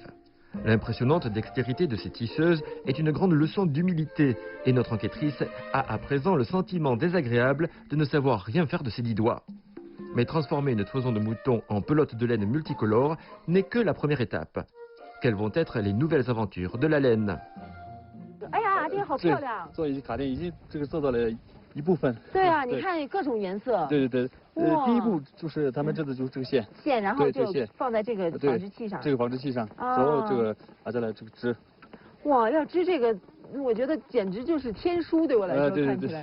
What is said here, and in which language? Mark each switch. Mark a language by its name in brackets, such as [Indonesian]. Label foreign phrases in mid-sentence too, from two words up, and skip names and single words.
[French] L'impressionnante dextérité de ces tisseuses est une grande leçon d'humilité et notre enquêtrice a à présent le sentiment désagréable de ne savoir rien faire de ses 10 doigts. Mais transformer une toison de mouton en pelote de laine multicolore n'est que la première étape. Quelles vont être les nouvelles aventures de la laine? [Chinese] 哎呀，这个好漂亮！做一些卡垫已经这个做到了一部分。对啊，你看各种颜色。对对对，第一步就是他们这的就是这个线。线，然后就放在这个纺织器上。这个纺织器上，然后这个再来这个织。哇，要织这个，我觉得简直就是天书，对我来说看起来。